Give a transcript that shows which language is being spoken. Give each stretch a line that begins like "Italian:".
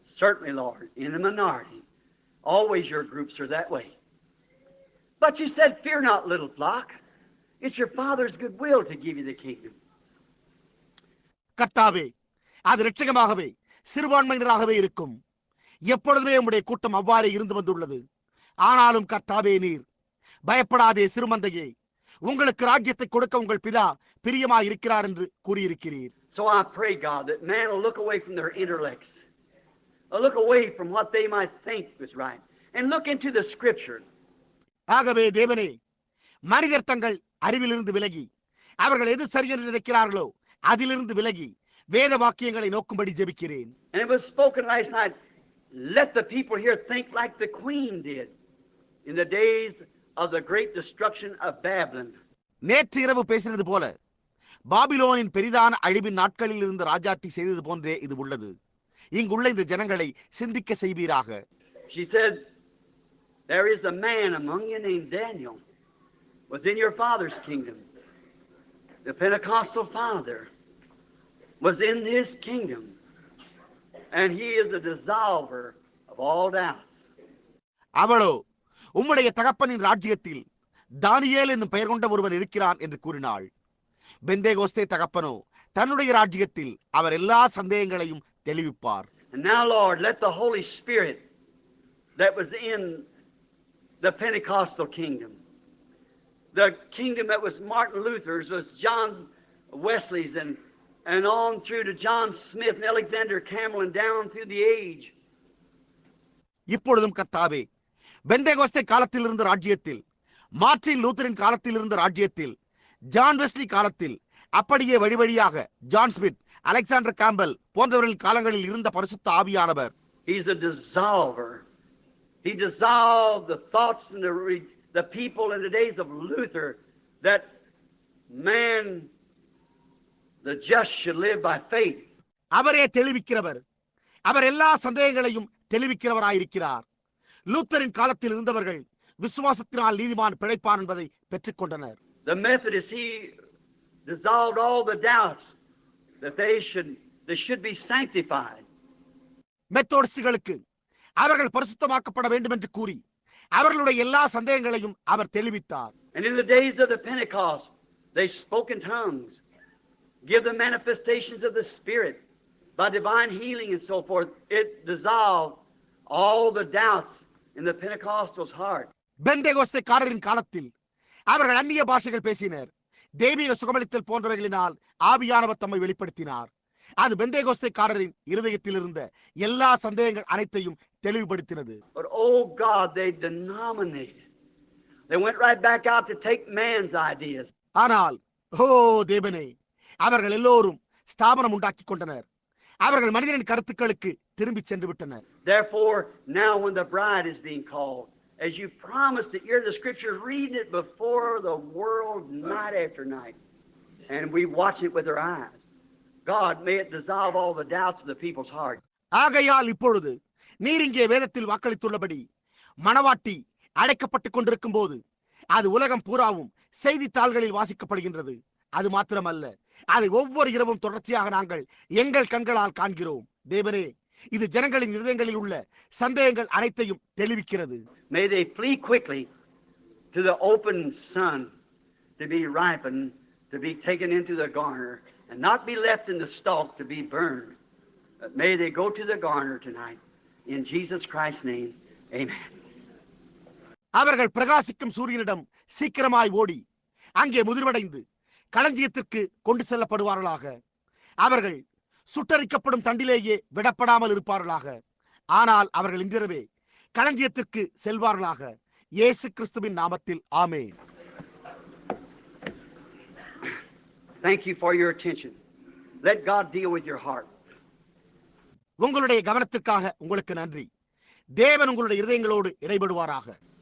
English: Certainly, Lord, in the minority, always your groups are that way. But you said, fear not, little flock. It's your Father's good will to give you the kingdom.
Tamil: கர்த்தாவே, அது இரட்சகமாகவே சிறுபான்மையினராகவே இருக்கும். எப்பொழுதுமே உம்முடைய கூட்டம் அவ்வாறே இருந்து வந்துள்ளது. ஆனாலும் கர்த்தாவே, நீர் பயப்படாதே சிறுமந்தையே, உங்களுக்கு ராஜ்யத்தை கொடுக்க உங்கள் பிதா பிரியமாய் இருக்கிறார் என்று கூறியிருக்கிறீர்.
English: So I pray, God, that man will look away from their intellects, will look away from what they might think was right, and look into the Scripture.
Tamil: ஆகவே தேவனே, மனிதர் தங்கள் அறிவிலிருந்து விலகி அவர்கள் எது சரியென்று நினைக்கிறார்களோ அதிலிருந்து விலகி வேத வாக்கியங்களை நோக்கும்படி ஜெபிக்கிறேன்.
English: And it was spoken last night, let the people here think like the queen did in the days of the great destruction of Babylon.
Tamil: நேற்று இரவு பேசினது போல பாபிலோனின் பெரிதான அழிவின் நாட்களில் இருந்து ராஜாத்தி செய்தது போன்றே இது உள்ளது. இங்குள்ள இந்த ஜனங்களை சிந்திக்க செய்வீராக.
English: She said, there is a man among you named Daniel, was in your father's kingdom. The Pentecostal father was in his kingdom, and he is a dissolver of all doubts.
Tamil: அவளோ, உம்முடைய தகப்பனின் ராஜ்யத்தில் தானியேல் என்னும் பெயர் கொண்ட ஒருவன் இருக்கிறான் என்று கூறினாள். பெந்தேகோஸ்தே தகப்பனோ தன்னுடைய ராஜ்யத்தில் அவர் எல்லா சந்தேகங்களையும் தெளிவிப்பார்.
English: And now, Lord, let the Holy Spirit that was in the Pentecostal kingdom, the kingdom that was Martin Luther's, was John Wesley's, and on through to John Smith and Alexander Campbell and down through the age.
Tamil: இப்பொழுதும் கர்த்தாவே, பெந்தேகோஸ்தே காலத்தில் இருந்த ராஜ்யத்தில், Martin லூத்தரின் காலத்தில் இருந்த ராஜ்யத்தில், John Wesley காலத்தில், அப்படியே வழிவழியாக ஜான் ஸ்மித், அலெக்சாண்டர் கேம்பல் போன்றவர்கள் காலங்களில் இருந்த பரிசுத்த ஆவியானவர்.
English: He's a dissolver. He dissolved the thoughts and the people in the days of Luther that man, the just, should live by faith.
Tamil: அவரே தெளிவிக்கிறவர். அவர் எல்லா சந்தேகங்களையும் தெளிவிக்கிறவராயிருக்கிறார். லூத்தரின் காலத்தில் இருந்தவர்கள் விசுவாசத்தினால் நீதிமான் பிழைப்பான் என்பதை பெற்றுக் கொண்டனர்.
English: The Methodists, he dissolved all the doubts that they should be sanctified.
Tamil: மெத்தோடிஸ்டுகளுக்கு அவர்கள் பரிசுத்தமாக்கப்பட வேண்டும் என்று கூறி அவர்களுடைய எல்லா சந்தேகங்களையும் அவர் தெளிவித்தார்.
English: And in the days of the Pentecost, they spoke in tongues, give the manifestations of the Spirit by divine healing and so forth. It dissolved all the doubts in the Pentecostal's heart.
Tamil: பெந்தேகோஸ்தேக்காரரின் காலத்தில் அவர்கள் அந்நிய பாஷைகள் பேசினர், தெய்வீக சுகமளித்தல் போன்றவைகளினால் ஆவியானவர் தம்மை வெளிப்படுத்தினார். அது பெந்தேகோஸ்தேக்காரரின் இருதயத்தில் இருந்த எல்லா சந்தேகங்கள் அனைத்தையும் தெளிவுபடுத்தினது.
English: But oh God, they denominated. They went right back out to take man's ideas.
Tamil: ஆனால் ஓ தேவனே, அவர்கள் எல்லோரும் ஸ்தாபனம் உண்டாக்கி கொண்டனர். அவர்கள் மனிதனின் கருத்துக்களுக்கு திரும்பி சென்று விட்டனர்.
English: Therefore, now when the bride is being called, as you promised to hear the scriptures, reading it before the world night after night, and we watch it with our eyes. God, may it dissolve all the doubts of the people's heart.
Tamil: ஆகையால் இப்பொழுது நீர் இங்கே வேதத்தில் வாக்களித்துள்ளபடி மணவாட்டி அழைக்கப்பட்டுக் கொண்டிருக்கும் போது அது உலகம் பூராவும் செய்தித்தாள்களில் வாசிக்கப்படுகின்றது. அது மாத்திரமல்ல, அதை ஒவ்வொரு இரவும் தொடர்ச்சியாக நாங்கள் எங்கள் கண்களால் காண்கிறோம். தேவனே, இது ஜனங்களின் இருதயங்களில் உள்ள சந்தேகங்கள் அனைத்தையும் தெளிவிக்கிறது.
English: May they flee quickly to the open sun to be ripened, to be taken into the garner, and not be left in the stalk to be burned. But may they go to the garner tonight. In Jesus Christ's name, amen.
Tamil: அவர்கள் பிரகாசிக்கும் சூரியனிடம் சீக்கிரமாய் ஓடி அங்கே முதிர்வடைந்து களஞ்சியத்திற்கு கொண்டு செல்லப்படுவார்களாக. அவர்கள் சுட்டரிக்கப்படும் தண்டிலேயே விடப்படாமல் இருப்பார்களாக. ஆனால் அவர்கள் இன்றிரவே களஞ்சியத்திற்கு செல்வார்களாக. இயேசு கிறிஸ்துவின் நாமத்தில் ஆமென்.
English: Thank you for your attention. Let God deal with your heart.
Tamil: உங்களுடைய கவனத்திற்காக உங்களுக்கு நன்றி. தேவன் உங்களுடைய இருதயங்களோடு இடைபடுவாராக.